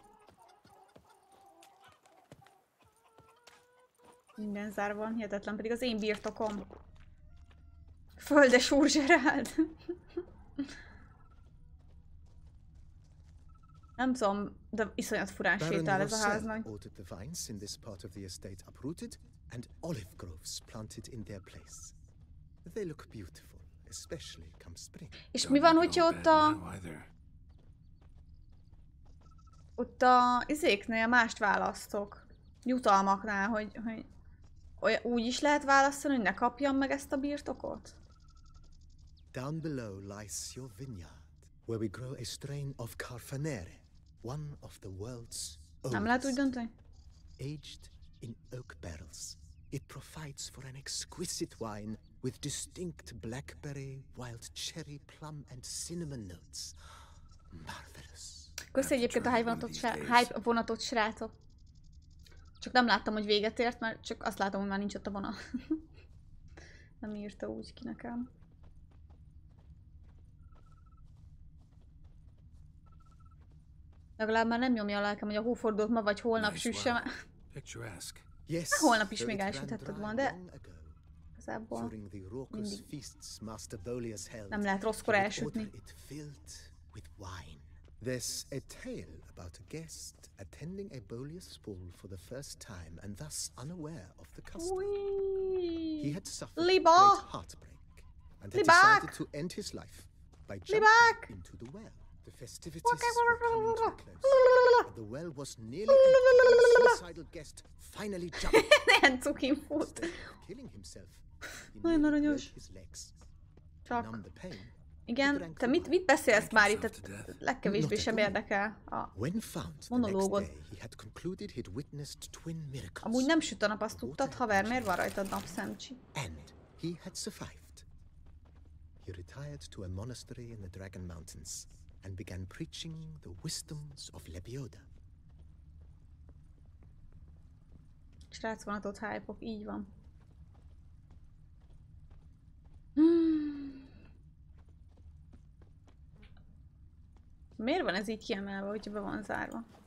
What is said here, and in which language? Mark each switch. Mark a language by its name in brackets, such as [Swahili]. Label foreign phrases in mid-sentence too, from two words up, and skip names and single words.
[Hungarian] Minden zárva van, hihetetlen, pedig az én birtokom. Földesúr Zseráld. Nem tudom, de iszonyat furán sétál ez a háznak. [English] ordered the vines in this part of the estate uprooted and olive groves planted in their place. They look beautiful, especially come spring. [Hungarian] És mi van, hogyha ott a izéknél mást választok? Jutalmaknál, hogy úgy is lehet választani, hogy ne kapjam meg ezt a birtokot? [English] Down below lies your vineyard, where we grow a strain of Carfanere, one of the world's [Hungarian] Nem lehet úgy [English] oldest. [Hungarian] dönteni? [English] Aged in oak barrels, it provides for an exquisite wine with distinct blackberry, wild cherry, plum and cinnamon notes. Marvelous. [Hungarian] Köszi egyébként a hype vonatot, srácok. Csak nem láttam, hogy véget ért, mert csak azt látom, hogy már nincs ott a vonat. Nem írta úgy ki nekem. Legalább már nem nyomja a lelkem, hogy a hófordulót ma vagy holnap süssem. [English] Yes, [Hungarian] Holnap is még elsüthetted volna, de igazából mindig nem lehet rosszkor elsütni. [English] There's a tale about a guest attending a Bollius ball for the first time and thus unaware of the custom. He had suffered great heartbreak and had decided to end his life by jumping into the well. The festivities were coming to a close, and the well was nearly empty when the suicidal guest finally jumped. [Hungarian] Ilyen cukin fut. [English] Instead of killing himself, he [Hungarian] Nagyon [English] merely [Hungarian] aranyos. [English] broke his legs. To [Hungarian] Csak. [English] numb the pain, [Hungarian] Igen, te mit beszélsz már itt? Tehát legkevésbé sem érdekel a [English] when found the next [Hungarian] monológod. [English] day, he had concluded he'd witnessed twin miracles. [Hungarian] Amúgy nem süt a nap, azt tudtad, haver, miért van rajtad napszemcsi? [English] And he had survived. He retired to a monastery in the Dragon Mountains and began preaching the wisdoms of Lebioda. [Hungarian] Srácvonatot hype-ok, így van. Miért van ez így kiemelve, hogyha be van zárva?